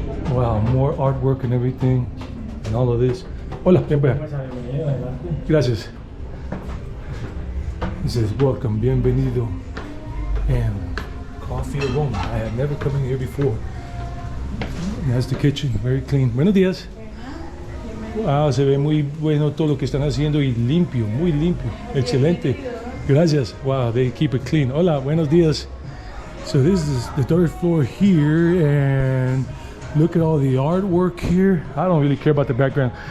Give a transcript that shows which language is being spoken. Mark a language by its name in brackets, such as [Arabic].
[English] Wow, more artwork and everything, and all of this. [Spanish] Hola, gracias. [English] It says, welcome, bienvenido, and Coffee Aroma. I have never come in here before. And that's the kitchen, very clean. [Spanish] Buenos días. Wow, se ve muy bueno todo lo que están haciendo y limpio, muy limpio. Excelente. Gracias. [English] Wow, they keep it clean. [Spanish] Hola, buenos días. [English] So this is the third floor here, and look at all the artwork here. I don't really care about the background.